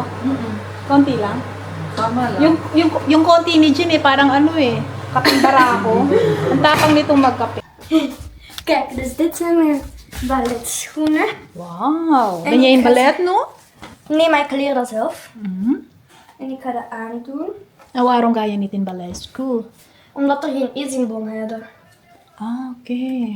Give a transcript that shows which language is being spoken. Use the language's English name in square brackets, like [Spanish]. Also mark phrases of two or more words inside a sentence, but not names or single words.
[Filipino] Konti lang. Tama lang. Yung konti ni Jean parang kaping barako. Ang tapang nitong magkape. [Dutch] Kijk, dus dit zijn mijn balletschoenen. Wow, ben jij in ballet, no? Nee, maar ik leer dat zelf. En ik ga dat aandoen, En waarom ga je niet in ballet school? omdat er geen eetzingbon hadden. Ah, oké.